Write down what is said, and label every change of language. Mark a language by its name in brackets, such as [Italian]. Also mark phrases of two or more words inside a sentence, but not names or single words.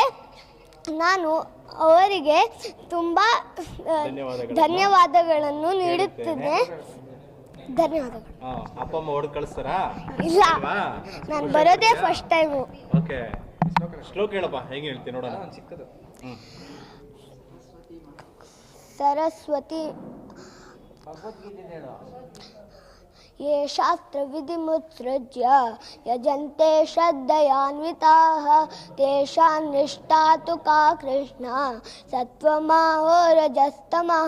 [Kannada] ನಾನು ಅವರಿಗೆ ತುಂಬ ಧನ್ಯವಾದಗಳನ್ನು ನೀಡುತ್ತೇನೆ. ಧನ್ಯವಾದಗಳು. ಅಪ್ಪ ಅಮ್ಮ ಹೊಡೆದು ಕಳಿಸ್ತಾರಾ? ಇಲ್ಲ, ನಾನು ಬರೋದೇ [English] first time. [Kannada] ಓಕೆ, ಶ್ಲೋಕ ಹೇಳಪ್ಪ, ಹೇಗೆ ಹೇಳ್ತೀನಿ ನೋಡೋಣ. ಚಿಕ್ಕದು. [Sanskrit] सरस्वती ये शास्त्रविधिमुत्सृज्य यजन्ते श्रद्धयान्विताः तेषां निष्ठा तु का कृष्ण सत्त्वमहोरजस्तमः.